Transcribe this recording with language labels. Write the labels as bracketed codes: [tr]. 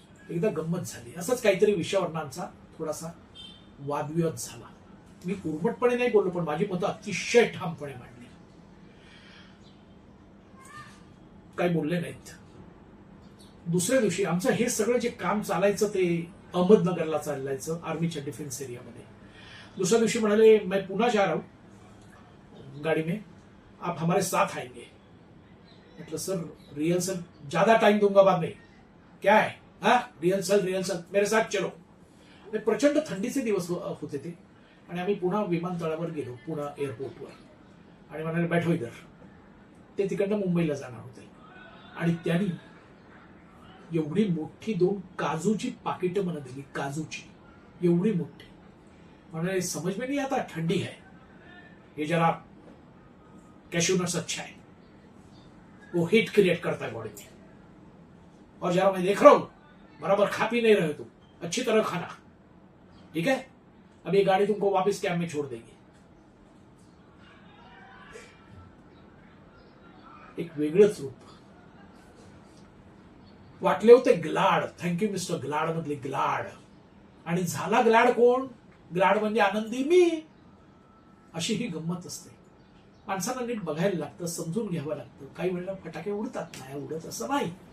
[mr] एकदा गंमत झाली, असंच काहीतरी विषयावर आमचा थोडासा वादविवाद झाला. मी उर्मटपणे नाही बोललो, पण माझी मतं अतिशय ठामपणे मांडली. काही बोलले नाहीत. दुसऱ्या दिवशी आमचं हे सगळं जे काम चालायचं ते अहमदनगरला चालायचं, आर्मीच्या डिफेन्स एरियामध्ये. दुसऱ्या दिवशी म्हणाले [hi] मैं पुन्हा जा रहा हूं गाड़ी में, आप हमारे साथ आएंगे. [mr] म्हटलं [hi] सर रिहर्सल ज्यादा टाइम दूंगा बाद में, क्या है हा, रिहर्सल रिहर्सल मेरे साथ चलो. [mr] प्रचंड थंडीचे दिवस होते ते. आणि आम्ही पुन्हा विमानतळावर गेलो, पुन्हा एअरपोर्टवर. आणि म्हणाले [hi] बैठो इधर. [mr] ते तिकडनं मुंबईला जाणार होते. आणि त्यांनी एवढी मोठी 2 काजूची पाकिटं मला दिली, काजूची एवढी मोठी. म्हणाले [hi] समझ में नहीं आता, ठंडी है, ये जरा कैश्यू नट्स अच्छा है, वो हीट क्रिएट करता है बॉडी में, और जरा मैं देख रहा हूं बराबर खा पी नहीं रहे तुम, अच्छी तरह खाना, ठीक है. अब ये गाड़ी तुमको वापस कैंप में छोड़ देगी. [mr] एक वेगळंच रूप वाटले होते ग्लाड. थँक्यू मिस्टर ग्लाड मधले ग्लाड. आणि झाला ग्लाड कोण? ग्लाड म्हणजे आनंदी मी. अशी ही गंमत असते. माणसाला नीट बघायला लागतं, समजून घ्यावं लागतं. काही वेळेला फटाके उडतात, नाही उडत असं नाही.